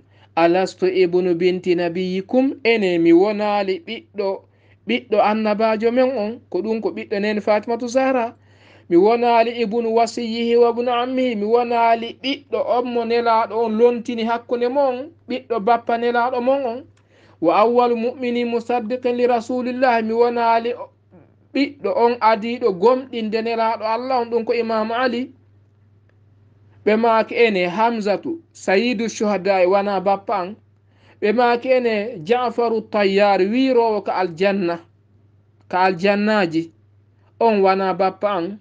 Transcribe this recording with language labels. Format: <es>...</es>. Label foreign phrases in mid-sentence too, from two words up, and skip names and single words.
<ar>ألست ابن بنت نبيكم,</ar> <ff>ene mi wonali ɓiɗɗo annabajo men on, ko ɗum ko ɓiɗɗo nen Fatimatu Zahra. mi wonali</ff> <ar>ابن وصيه وابن عمه,</ar> <ff>mi wonali ɓiɗɗo on mo nelaɗo on lontini hakkunde mon, ɓiɗɗo bappa nelaɗo mon on.</ff> <ar>وأول مؤمن مصدق لرسول الله,</ar> <ff>mi wonali ɓiɗɗo on adiɗo gomɗinde nelaɗo Allah on, ɗum ko Imamu Ali. ɓe maki ene</ff> <ar>حمزة سيد الشهداء</ar> <ff>wana bappa an. ɓe maki ene Ja'faru Tayyar wirowo ka aljannaji on wana bappa an.</ff>